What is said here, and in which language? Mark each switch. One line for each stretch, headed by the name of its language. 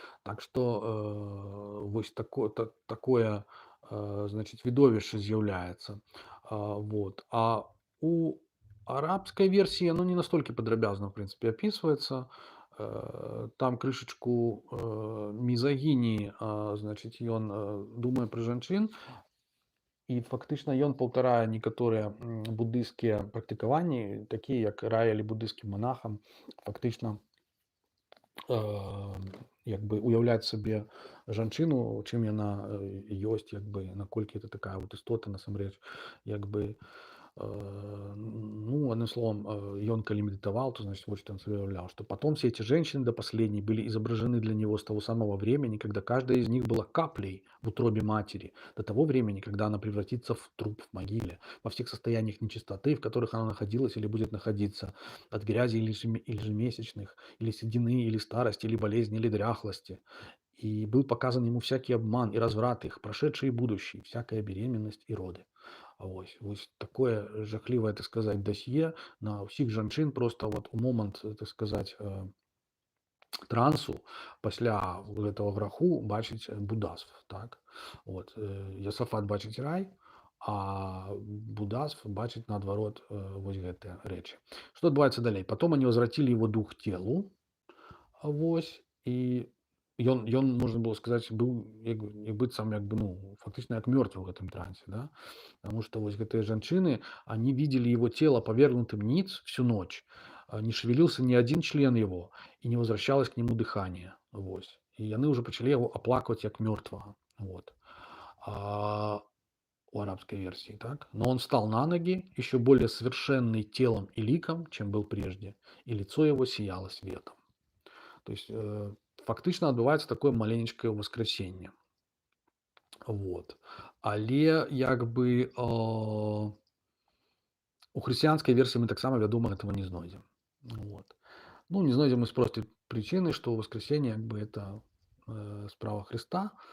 Belarusian: Так што вось такое значит відовішча з'яўляецца. Вот. А у арабскай версіі оно не настолькі падрабязна в прынцыпе апісваецца. Там крышачку мізагініі, значыць ён думае пра жанчын. і фактычна ён паўтарае некаторыя буддысцкія практыкаванні, такія як раілі буддысцкім монахам, фактычна як бы уяўляць сабе жанчыну, чым яна ёсць, як бы наколькі это такая вот істота насамрэч, як бы
Russian: ну, одним словом, он коли медитовал, то, значит, вот что он себе уявлял, что потом все эти женщины до последней были изображены для него с того самого времени, когда каждая из них была каплей в утробе матери, до того времени, когда она превратится в труп в могиле, во всех состояниях нечистоты, в которых она находилась или будет находиться, от грязи или ежемесячных, или седины, или старости, или болезни, или дряхлости. И был показан ему всякий обман и разврат их, прошедший и будущий, всякая беременность и роды.
Belarusian: Вось такое жахлівае, так сказаць, дасье на ўсіх жанчын просто вот у момант, так сказаць, трансу пасля гэтага граху бачыць будазв, так. Вот. Ясафат бачыць рай, а будазв бачыць наадварот вось гэтыя рэчы. Што адбываецца далей?
Russian: Потом они возвратили его дух телу,
Belarusian: вось, і ён можна было сказаць быў як быццам як бы ну фактычна як мёртвы ў гэтым трансе, да?
Russian: Потому что
Belarusian: вось гэтыя жанчыны,
Russian: они видели его тело повергнутым ниц всю ночь, не шевелился ни один член его, и не возвращалось к нему дыхание.
Belarusian: Вось. І яны уже пачалі яго аплакваць як мёртвага. Вот.
Russian: У арабской версии, так? Но он встал на ноги, еще более совершенный телом и ликом, чем был прежде, и лицо его сияло светом.
Belarusian: То есть фактычна адбываецца такое маленечкае воскресенне. Вот. Але як бы у хрысціянскай версіі мы таксама, вядома, этого не знойдзем. Вот. Ну, не знойдзем мы з простай прычыны, што воскресенне як бы это справа Хрыста.